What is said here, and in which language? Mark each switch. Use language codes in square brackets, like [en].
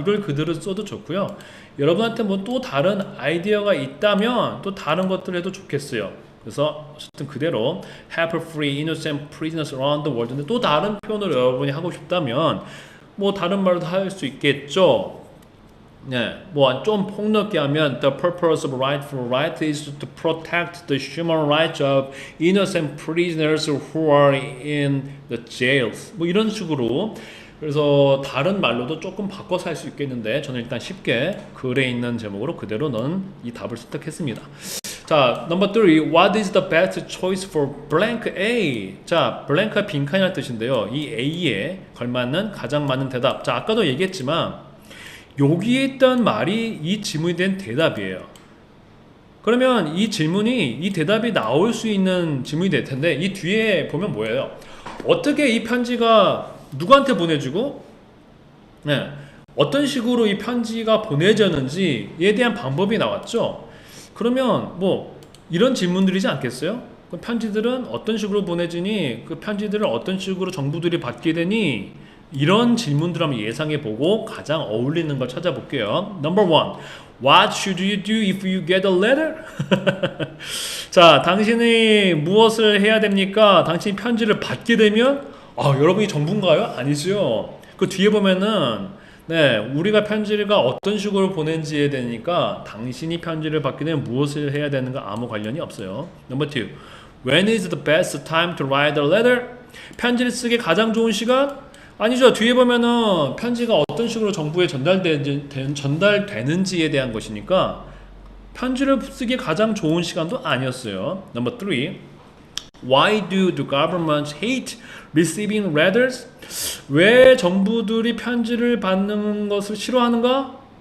[ko] 이걸 그대로 써도 좋고요. 여러분한테 뭐 또 다른 아이디어가 있다면 또 다른 것들을 해도 좋겠어요. 그래서 어쨌든 그대로 [en] help free innocent prisoners around the world. [ko] 근데 또 다른 표현을 여러분이 하고 싶다면 뭐 다른 말도 할 수 있겠죠. 네, 뭐 좀 폭넓게 하면 [en] the purpose of right for right is to protect the human rights of innocent prisoners who are in the jails. [ko] 뭐 이런 식으로. 그래서 다른 말로도 조금 바꿔서 할 수 있겠는데 저는 일단 쉽게 글에 있는 제목으로 그대로 넣은 이 답을 선택했습니다. 자, 넘버 3. [en] What is the best choice for blank A? [ko] 자, blank가 빈칸이라는 뜻인데요. 이 A에 걸맞는 가장 맞는 대답. 자, 아까도 얘기했지만 여기에 있던 말이 이 질문에 대한 대답이에요. 그러면 이 질문이 이 대답이 나올 수 있는 질문이 될 텐데 이 뒤에 보면 뭐예요? 어떻게 이 편지가 누구한테 보내주고 네, 어떤 식으로 이 편지가 보내졌는지에 대한 방법이 나왔죠. 그러면 뭐 이런 질문들이지 않겠어요? 그 편지들은 어떤 식으로 보내지니 그 편지들을 어떤 식으로 정부들이 받게 되니 이런 질문들 한번 예상해 보고 가장 어울리는 걸 찾아볼게요. [en] Number 1. What should you do if you get a letter? [ko] 자, 당신이 무엇을 해야 됩니까? 당신이 편지를 받게 되면 여러분이 정부인가요? 아니죠. 그 뒤에 보면은 네, 우리가 편지가 어떤 식으로 보낸지에 되니까 당신이 편지를 받게 되면 무엇을 해야 되는가 아무 관련이 없어요. [en] Number 2. When is the best time to write a letter? [ko] 편지를 쓰기 가장 좋은 시간? 아니죠. 뒤에 보면은 편지가 어떤 식으로 정부에 전달되는지에 대한 것이니까 편지를 쓰기 가장 좋은 시간도 아니었어요. [en] Number 3. Why do the governments hate receiving letters? [ko] 왜 정부들이 편지를 받는 것을 싫어하는가?